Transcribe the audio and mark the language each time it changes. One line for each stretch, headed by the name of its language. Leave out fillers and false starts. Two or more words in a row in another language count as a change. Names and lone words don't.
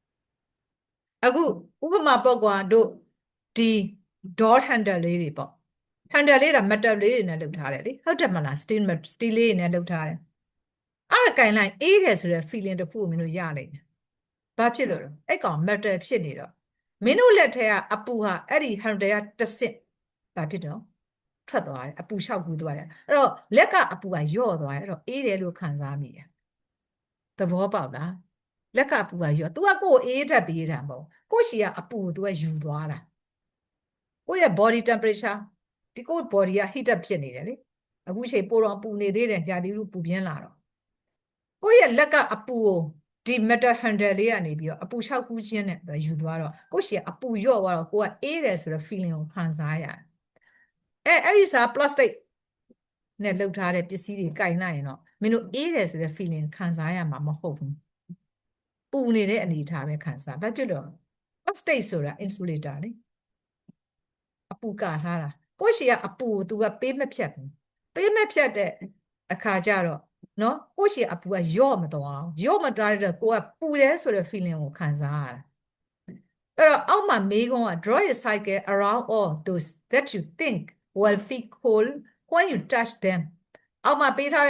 Burmese: အခုဥပမာပေါ့ကွာတို့ဒီ
English: door handle
Burmese: လေးတွေပေါ့ handle လေးတာ metal လေးတွေနဲ့လုပ်ထားတယ်လေဟုတ်တယ်မလား steel လေးတွေနဲ့လုပ်ထားတယ်အဲ့ဒါကင်လိုက်အေးတယ်ဆိုတဲ့ feeling တစ်ခုကိုမင်းတို့ရနိုင်တယ်ဘာဖြစ်လို့လဲအဲ့ကောင် metal ဖြစ်နေတော့မင်းတို့လက်ထဲကအပူဟာအဲ့ဒီ handle ကတစ်စစ်ဘာဖြစ်တော့ထွက်သွားတယ်အပူလျှောက်ကူးသွားတယ်အဲ့တော့လက်ကအပူကညော့သွားတယ်အဲ့တော့အေးတယ်လို့ခံစားမိတယ်သဘောပေါက်လား လက်ကပူကညော့ तू ကကိုယ်အေးထပ်ပေးတာမဟုတ်ကိုယ့်ရှီကအပူ तू ကယူသွားတာကိုယ့်ရဲ့
English: body temperature
Burmese: ဒီကိုယ့် body က
English: heat up
Burmese: ဖြစ်နေတယ်လေအခုချိန်ပိုတော့ပူနေသေးတယ်ကြာသီးဥပူပြင်းလာတော့ကိုယ့်ရဲ့လက်ကအပူကိုဒီ
English: metal handle
Burmese: လေးကနေပြီးတော့အပူလျှောက်ကူးခြင်းနဲ့ ယူသွားတော့ကိုယ့်ရှီကအပူညော့သွားတော့ကိုကအေးတယ်ဆိုတဲ့ feeling ကိုခံစားရတယ်အဲ့ဒီစား plastic နဲ့လှုပ်ထားတဲ့ပစ္စည်းတွေကင်လိုက်ရင်တော့မင်းတို့အေးတယ်ဆိုတဲ့ feeling ခံစားရမှာမဟုတ်ဘူးပူနေတဲ့အနေအထား ပဲခံစားဘာဖြစ်လို့ plastic ဆိုတာ insulator လေအပူကာထားတာကိုယ့်ရှီကအပူကို तू ကပေးမဖြတ်ဘူးပေးမဖြတ်တဲ့အခါကျတော့နော်ကိုယ့်ရှီ အပူကညော့မသွားအောင်ညော့မသွားတဲ့ကိုကပူတယ်ဆိုတဲ့ feeling ကိုခံစားရတာအဲ့တော့အောက်မှာမေးခွန်းက
English: draw a cycle around all those that you think will feel cold when you touch them
Burmese: အောက်မှာပေးထား